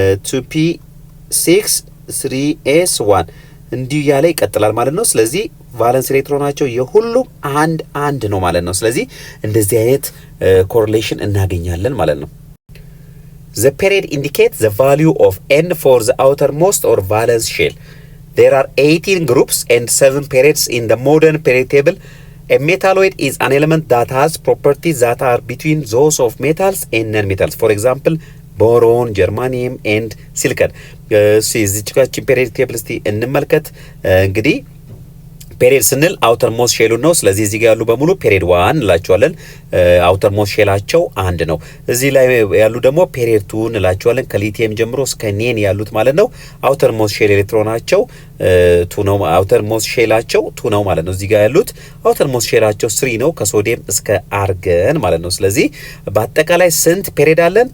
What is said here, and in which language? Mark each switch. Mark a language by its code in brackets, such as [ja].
[am] 2p6 3s1 እንዲሁ ያለ ይቀጥላል ማለት ነው። ስለዚህ ቫለንስ ኤሌክትሮናቸው የሁሉም አንድ ነው ማለት ነው። ስለዚህ እንደዚህ አይነት ኮሪሌሽን እናገኛለን ማለት ነው። [en] The period indicates the value of n for the outermost or valence shell. There are 18 groups and 7 periods in the modern period table. A metalloid is an element that has properties that are between those of metals and non-metals. For example, boron, germanium and silicon. [am] እዚህችን ፔሪዮዲክ ቴብል እስቲ እንመልከት። እንግዲህ ፔሪድ ስንል አውተር ሞስት ሼሉ ነው። ስለዚህ እዚህ ጋር ያሉ በሙሉ ፔሪድ 1 እንላቸዋለን። አውተር ሞስት ሼላቸው 1 ነው። እዚህ ላይ ያሉ ደግሞ ፔሪድ 2 እንላቸዋለን። ከሊቲየም ጀምሮ እስከ ኔን ያሉት ማለት ነው። አውተር ሞስት ሼል ኤሌክትሮናቸው 2 ነው። አውተር ሞስት ሼላቸው 2 ነው ማለት ነው። እዚህ ጋር ያሉት አውተር ሞስት ሼላቸው 3 ነው ከሶዲየም እስከ አርገን ማለት ነው። ስለዚህ በአጠቃላይ ስንት ፔሪድ አለን?